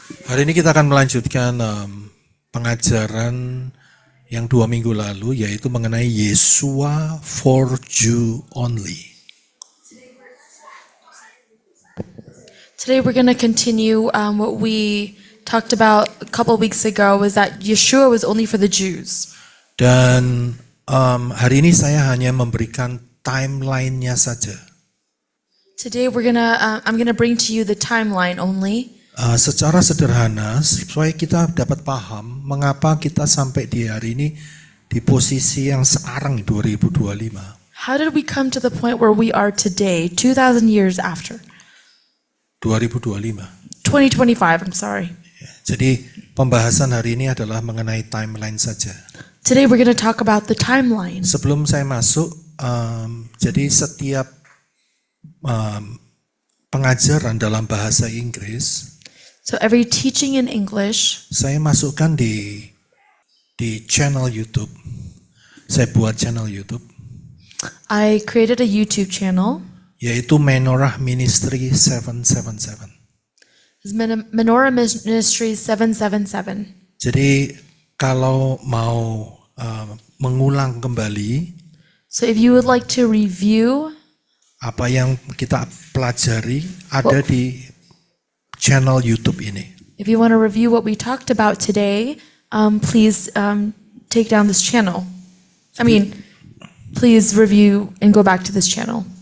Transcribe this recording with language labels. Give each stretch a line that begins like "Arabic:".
Indonesian: Hari ini kita akan melanjutkan pengajaran yang 2 minggu lalu, yaitu mengenai Yeshua for Jew only.
English: Today we're going to continue what we talked about a couple of weeks ago, was that Yeshua was only for the Jews.
Indonesian: Dan hari ini saya hanya memberikan timeline-nya saja.
English: Today I'm gonna bring to you the timeline only.
Indonesian: Secara sederhana, supaya kita dapat paham mengapa kita sampai di hari ini di posisi yang sekarang 2025.
English: How did we come to the point where we are today, 2,000 years after? 2025. 2025, I'm sorry.
Indonesian: Jadi pembahasan hari ini adalah mengenai timeline saja.
English: Today we're going to talk about the timeline.
Indonesian: Sebelum saya masuk, jadi setiap pengajaran dalam bahasa Inggris,
English: So every teaching in English,
Indonesian: saya masukkan di channel YouTube. Saya buat channel YouTube,
English: I created a YouTube channel.
Indonesian: yaitu Menorah Ministry 777.
English: It's Menorah Ministry 777.
Indonesian: Jadi kalau mau mengulang kembali
English: So if you would like to review
Indonesian: apa yang kita pelajari, ada di channel YouTube ini.
English: If you want to review what we talked about today, please take down this channel. Please review and go back to this channel.